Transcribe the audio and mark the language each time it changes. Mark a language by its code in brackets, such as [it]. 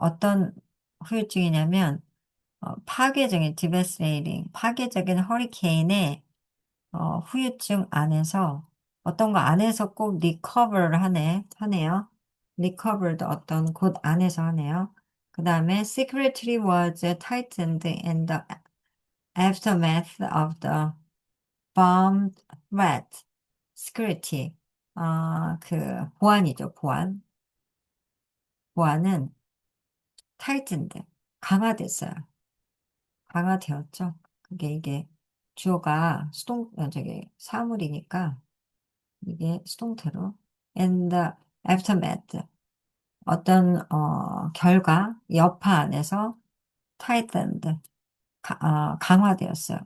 [ko] 어떤 후유증이냐면 파괴적인 디베스레이링, 파괴적인 허리케인의 후유증 안에서 어떤 거 안에서 꼭 리커버를 하네요. 리커버도 어떤 곳 안에서 하네요. 그 다음에 [en] secretary was tightened in the aftermath of the bomb threat. [ko] security, 그 보안이죠, 보안. 보안은 tightened, 강화됐어요. 강화되었죠. 이게 주어가 사물이니까 이게 수동태로 and the aftermath 어떤 결과 여파 안에서 tightened 강화되었어요.